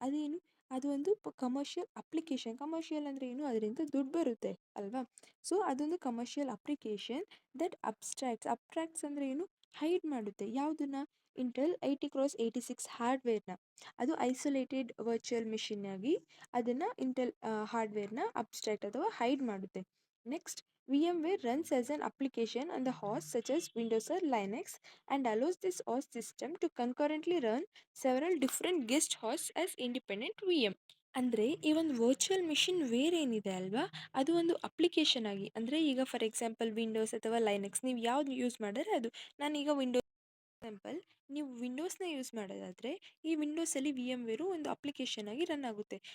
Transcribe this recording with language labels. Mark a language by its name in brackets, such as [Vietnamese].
[Kannada] ಅದೇನು, ಅದು ಒಂದು ಕಮರ್ಷಿಯಲ್ ಅಪ್ಲಿಕೇಶನ್. ಕಮರ್ಷಿಯಲ್ ಅಂದರೆ ಏನು, ಅದರಿಂದ ದುಡ್ಡು ಬರುತ್ತೆ ಅಲ್ವಾ. ಸೊ ಅದೊಂದು ಕಮರ್ಷಿಯಲ್ ಅಪ್ಲಿಕೇಶನ್ ದಟ್ ಅಬ್ಸ್ಟ್ರಾಕ್ಟ್ಸ್ ಅಂದರೆ ಏನು, ಹೈಡ್ ಮಾಡುತ್ತೆ ಯಾವುದನ್ನ, ಇಂಟೆಲ್ 80x86 ಹಾರ್ಡ್ವೇರ್ನ. ಅದು ಐಸೋಲೇಟೆಡ್ ವರ್ಚುವಲ್ ಮಿಷಿನ್ ಆಗಿ ಅದನ್ನು ಇಂಟೆಲ್ ಹಾರ್ಡ್ವೇರ್ನ ಅಬ್ಸ್ಟ್ರಾಕ್ಟ್ ಅಥವಾ ಹೈಡ್ ಮಾಡುತ್ತೆ. [English] Next, VMware runs as an application on the host such as Windows or Linux and allows this host system to concurrently run several different guest hosts as independent VM. [Kannada] ಅಂದರೆ ಈ ಒಂದು virtual machine wear ಏನಿದೆ ಅಲ್ವಾ, ಅದು ಒಂದು application ಆಗಿ, ಅಂದರೆ ಈಗ ಫಾರ್ ಎಕ್ಸಾಂಪಲ್ ವಿಂಡೋಸ್ ಅಥವಾ ಲೈನೆಕ್ಸ್ ನೀವು ಯಾವ್ದು ಯೂಸ್ ಮಾಡಿದ್ರೆ ಅದು, ನಾನೀಗ ವಿಂಡೋಸ್ ಎಕ್ಸಾಂಪಲ್ ನೀವು ವಿಂಡೋಸ್‌ನ ಯೂಸ್ ಮಾಡೋದಾದರೆ, ಈ ವಿಂಡೋಸಲ್ಲಿ ವಿ ಎಮ್ ವೇರು ಒಂದು ಅಪ್ಲಿಕೇಶನ್ ಆಗಿ ರನ್ ಆಗುತ್ತೆ.